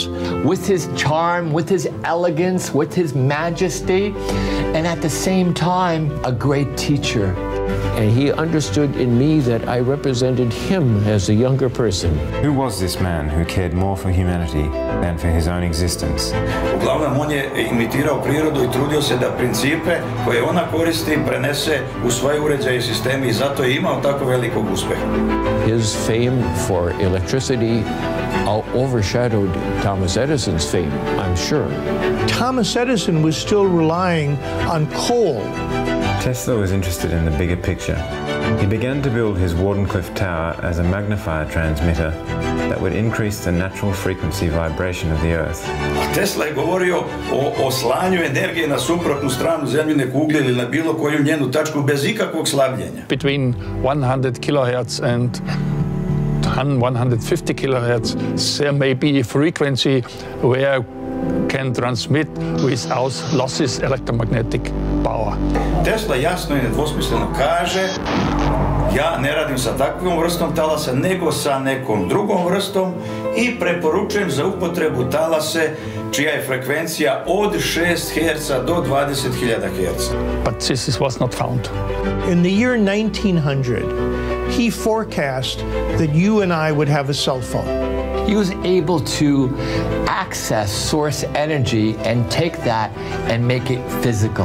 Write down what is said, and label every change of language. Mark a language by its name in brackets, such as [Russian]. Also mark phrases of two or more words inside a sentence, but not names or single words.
[English] With his charm, with his elegance, with his majesty, and at the same time, a great teacher. And he understood in me that I represented him as a younger person. Who was this man who cared more for humanity than for his own existence? [Serbian] Uglavnom, on je imitirao prirodu I trudio se da principe koje ona koristi prenese u svoje uređaje I sisteme I zato je imao tako velikog uspeha. [English] His fame for electricity overshadowed Thomas Edison's fame, I'm sure. Thomas Edison was still relying on coal. Tesla was interested in the bigger picture. He began to build his Wardenclyffe Tower as a magnifier transmitter that would increase the natural frequency vibration of the Earth. [Serbian] Tesla je govorio o slanju energije na suprotnu stranu zemljine kugle ili na bilo koju njenu tačku bez ikakvog slabljenja. [English] Between 100 kilohertz and 150 kilohertz, there may be a frequency where can transmit without losses electromagnetic power. [Serbian] Tesla jasno i nedvosmisleno kaže: ja ne radim sa takvom vrstom talasa, nego sa nekom drugom vrstom i preporučujem za upotrebu talase čija je frekvencija od 6 Hz do 20.000 Hz. [English] But this was not found. In the year 1900, he forecast that you and I would have a cell phone. He was able to access source energy and take that and make it physical.